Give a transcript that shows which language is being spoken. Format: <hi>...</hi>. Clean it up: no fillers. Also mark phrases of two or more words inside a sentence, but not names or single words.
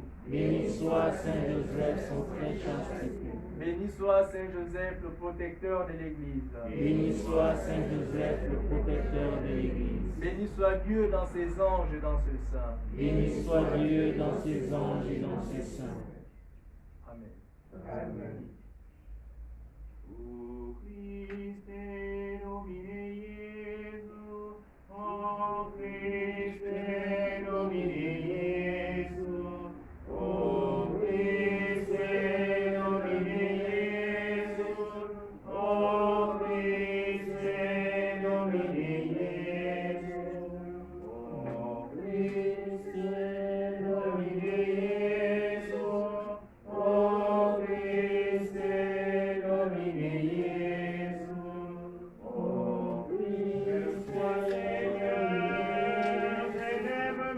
<fr>Béni soit Saint Joseph, son très chaste époux. Béni soit Saint Joseph, le protecteur de l'Église. Béni soit Saint Joseph, le protecteur de l'Église. Béni soit Dieu dans ses anges et dans ses saints. Béni soit Dieu dans ses anges et dans ses saints. Amen. Amen.</fr> <la>O Christe Domine Iesu, o Christe Domine Iesu, o Christe Domine Iesu, o Christe Domine Iesu, o Christe Domine Iesu, o Christe Domine Iesu, o Christe Domine Iesu,</la>